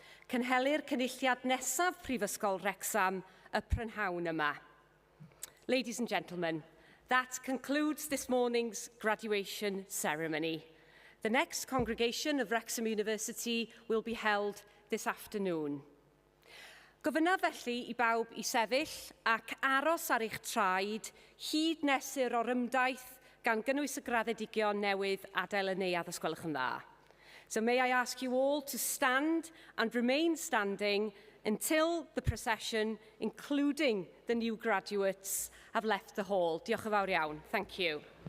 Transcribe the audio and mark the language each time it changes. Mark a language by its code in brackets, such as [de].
[cy] Cynhelir cynulliad nesaf Prifysgol Wrecsam y prynhawn yma. [en] Ladies and gentlemen, that concludes this morning's graduation ceremony. The next congregation of Wrexham University will be held this afternoon. [cy] Gofynna felly i bawb i sefyll ac aros ar eich traed hyd nesur o'r ymdaith gan gynnwys y graddedigion newydd adael y neuadd os gwelwch yn dda. [en] So may I ask you all to stand and remain standing until the procession, including the new graduates, have left the hall. [cy] Diolch yn fawr iawn. [en] Thank you.